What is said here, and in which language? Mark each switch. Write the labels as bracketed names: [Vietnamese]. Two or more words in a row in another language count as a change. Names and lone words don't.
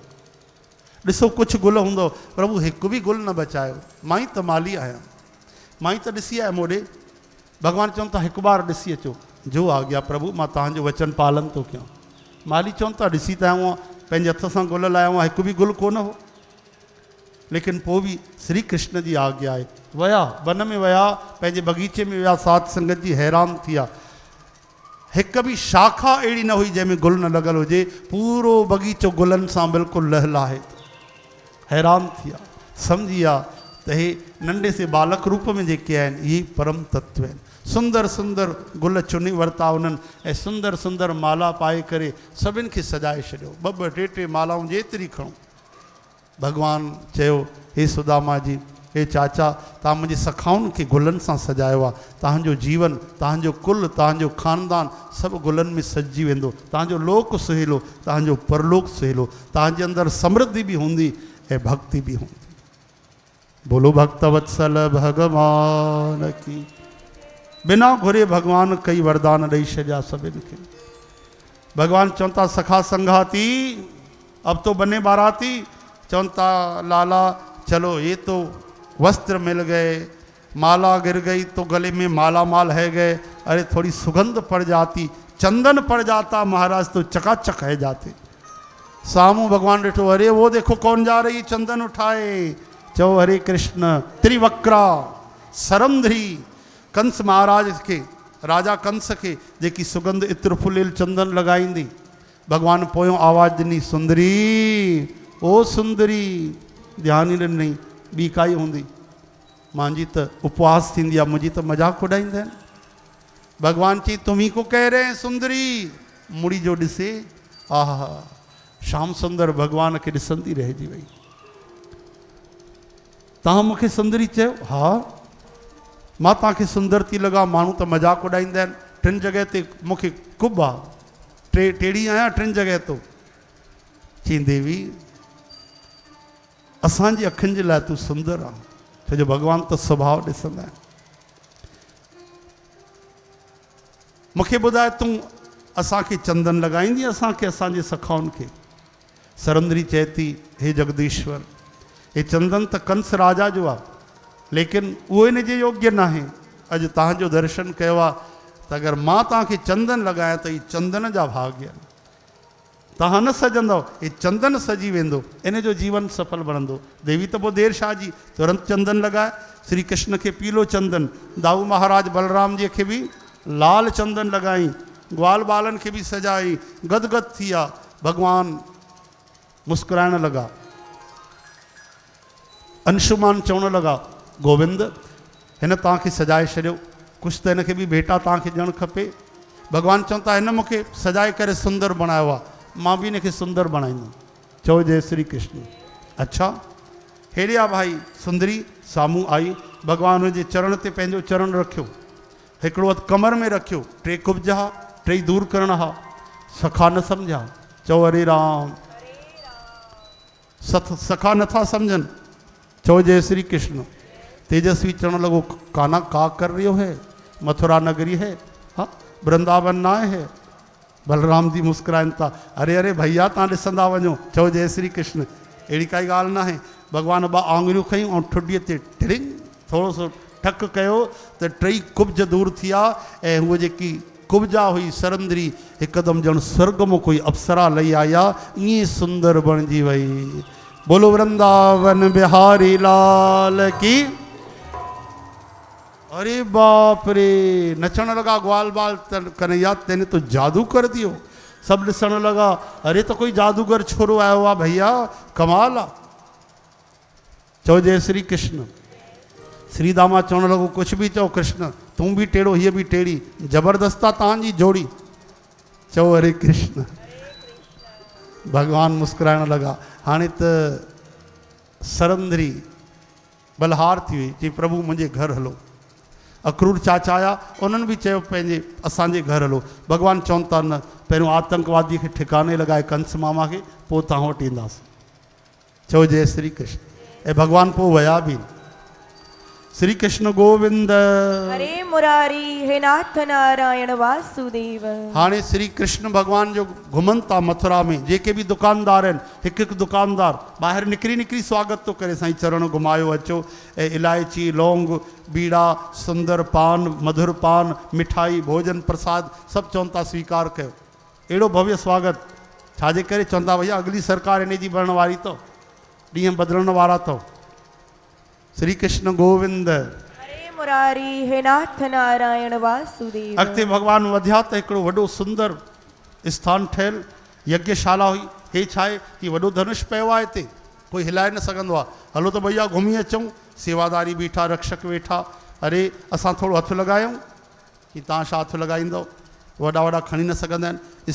[Sindhi] ॾिसो कुझु गुल हूंदो, प्रभु हिकु बि गुल न बचायो। मां ई त माली आहियां, मां ई त ॾिसी आयुमि होॾे। भगवान चवनि था हिकु बार ॾिसी अचो। [Hindi] जो आ गया प्रभु, [Sindhi] मां तव्हांजो वचन पालन थो कयां। माली चवनि था ॾिसी त आयो आहियां, पंहिंजे हथ सां गुल लाया हुआ, हिकु बि गुल कोन हो। लेकिन पोइ बि श्री कृष्ण जी आज्ञा आहे। विया वन में, विया पंहिंजे बगीचे में विया, साध संगत जी हैरान थिया। हिकु बि शाखा अहिड़ी न हुई जंहिंमें गुल न लॻल हुजे। पूरो बगीचो गुलनि सां बिल्कुलु लहलाहे। हैरान थिया, सम्झी विया त हे नंढे से बालक रूप में जेके आहिनि इहे परम तत्व आहिनि। सुंदर सुंदर गुल चुनी वरिता उन्हनि ऐं सुंदर सुंदर माला पाए करे सभिनि खे सजाए छॾियो। ॿ ॿ टे टे मालाऊं जेतिरी खणो। भगवान चयो हे सुदामा जी, हे चाचा तव्हां मुंहिंजे सखाउनि खे गुलनि सां सजायो आहे। तव्हांजो जीवन, तव्हांजो कुल, तव्हांजो ख़ानदान सभु गुलनि में सजिजी वेंदो। तव्हांजो लोक सुहेलो, तव्हांजो परलोक सुहेलो। तव्हांजे अंदरि समृद्धि बि हूंदी ऐं [Hindi] भक्ति भी होंगी। बोलो भक्तवत्सल भगवान की। [Sindhi] बिना घुरे भगवान कई वरदान ॾेई छॾिया सभिनि खे। भगवान चवनि था सखा संघाती [Hindi] अब तो बने बाराती। [Sindhi] चवनि था [Hindi] लाला चलो ये तो वस्त्र मिल गए, माला गिर गई तो गले में माला माल है गए। अरे थोड़ी सुगंध पड़ जाती, चंदन पड़ जाता महाराज तो चकाचक है जाते। [Sindhi] सामू भगवान ॾिठो, [Hindi] अरे वो देखो कौन जा रही चंदन उठाए। [Sindhi] चओ हरे कृष्ण। त्रिवक्रा सरंधरी कंस महाराज के, राजा कंस के जेकी सुगंध इत्र फुलियल चंदन लॻाईंदी। भगवान पोयों आवाज़ ॾिनी, सुंदरी ओ सुंदरी। ध्यान ई ॾिनई, ॿी काई हूंदी। मुंहिंजी त उपवास थींदी आहे, मुंहिंजी त मज़ाक उॾाईंदा आहिनि। [Hindi] भगवान चई तुम ही को कह रहे हैं सुंदरी। [Sindhi] मुड़ी जो ॾिसे, आहा श्याम सुंदर भगवान के ॾिसंदी रहिजी वई। तव्हां मूंखे सुंदरी चयो? हा मां तव्हांखे सुंदर थी लॻा। माण्हू त मज़ाक उॾाईंदा आहिनि। टिनि जॻह ते मूंखे कुब आहे, टेड़ी आहियां टिनि जॻह तो। चई देवी असांजी अखियुनि जे लाइ तूं सुंदर आहे, छो जो भगवान त स्वभाव ॾिसंदा आहिनि। मूंखे ॿुधाए तूं असांखे चंदन लॻाईंदी, असांखे असांजे सखाउनि खे? सरंदरी चए थी, हे जगदीश्वर हे चंदन त कंस राजा जो आहे, लेकिन उहो इन जे योग्य न आहे। अॼु तव्हांजो दर्शन कयो आहे त अगरि मां तव्हांखे चंदन लॻायां त हीअ चंदन जा भाग्य आहिनि। तव्हां न सजंदव, हे चंदन सजी वेंदो, इन जो जीवन सफल बणंदो। देवी त पोइ देर छा जी, तुरंत चंदन लॻाए। श्री कृष्ण खे पीलो चंदन, दाऊ महाराज बलराम जी खे बि लाल चंदन लॻाई, ग्वाल बालनि खे बि सजाई, गदगद थी विया। भगवान मुस्कुराइण लॻा। अंशुमान चवण लॻा, गोविंद हिन तव्हांखे सजाए छॾियो, कुझु त हिनखे बि भेटा तव्हांखे ॾियणु खपे। भगवान चवनि था हिन मूंखे सजाए करे सुंदर बणायो आहे, मां बि हिनखे सुंदर बणाईंदुमि। चओ जय श्री कृष्ण। अच्छा हेॾे आहे भाई सुंदरी साम्हूं आई। भगवान हुनजे चरण ते पंहिंजो चरण रखियो, हिकिड़ो हथु कमर में रखियो। टे कुब्ज हा, टई दूर करण हा। सखा न सम्झा। चओ हरे राम। सखा नथा सम्झनि। चओ जय श्री कृष्ण। [Hindi] तेजस्वी चढ़ने लगो, काना का कर रही हो है, मथुरा नगरी है, हाँ वृंदावन ना है। [Sindhi] बलराम जी मुस्कुराइनि था, अरे अरे भैया तव्हां ॾिसंदा वञो, चओ जय श्री कृष्ण। अहिड़ी काई ॻाल्हि न आहे। भॻवान ॿ आङुरियूं खयूं ऐं ठुडीअ ते टिड़िंग थोरो सो ठक कयो त टई कुब्ज दूर थी विया ऐं हूअ जेकी कुब्जा हुई सरंदरी हिकदमि ॼण स्वर्ग में कोई अप्सरा लही आया, ईअं सुंदर बणिजी वई। [Hindi] बोलो वृंदावन बिहारी लाल की। अरे बाप रे, [Sindhi] नचण लगा [Hindi] ग्वाल बाल कन्हैया, तेने तो जादू कर दियो। [Sindhi] सब ॾिसण लगा, अरे तो कोई जादूगर छोरो आयो आहे भैया, कमाल आहे। चओ जय श्री कृष्ण। श्री दामा चवण लॻो, [Hindi] कुछ भी [Sindhi] चओ कृष्ण, [Hindi] तू भी टेढ़ो [Sindhi] हीअ भी टेढ़ी, जबरदस्त आहे तव्हांजी जोड़ी। चओ हरे कृष्ण। भगवान मुस्कुराइण लगा। हाणे त सरंदरी बलहार थी वई, चई प्रभु मुंहिंजे घर हलो। अक्रूर चाचा आया, उन्हनि बि चयो पंहिंजे असांजे घर हलो। भगवान चवनि था न, पहिरियों आतंकवादी खे ठिकाने लॻाए कंस मामा खे, पोइ तव्हां वटि ईंदासीं। चओ जय श्री कृष्ण। ऐं भगवान पोइ विया बि। श्री कृष्ण गोविंद हरे मुरारी, हे नाथ नारायण वासुदेव। हाणे श्री कृष्ण भगवान जो घुमनि था मथुरा में। जेके भी दुकानदार आहिनि, हिकु हिकु दुकानदार ॿाहिरि निकिरी निकिरी स्वागत थो करे, साईं चरण घुमायो अचो। ऐं इलायची, लौंग, बीड़ा, सुंदर पान, मधुर पान, मिठाई, भोजन प्रसाद सभु चवनि था स्वीकार कयो। अहिड़ो भव्य स्वागत छाजे करे चवनि था, भैया [Hindi] अगली सरकार [Sindhi] इन जी बणण वारी अथव, ॾींहं बदिलण वारा अथव। श्री कृष्ण गोविंद हरे मुरारी, हे नाथ नारायण वासुदेव। अॻिते भगवान वधिया त हिकिड़ो वॾो सुंदर स्थान ठहियल यज्ञशाला हुई। हे छा आहे कि वॾो धनुष पियो आहे हिते, कोई हिलाए न सघंदो आहे। हलो त भैया घुमी अचूं। सेवादारी बीठा, रक्षक वेठा। अरे असां थोरो हथु लॻायूं, कि तव्हां छा हथु लॻाईंदव, वॾा वॾा खणी न सघंदा आहिनि।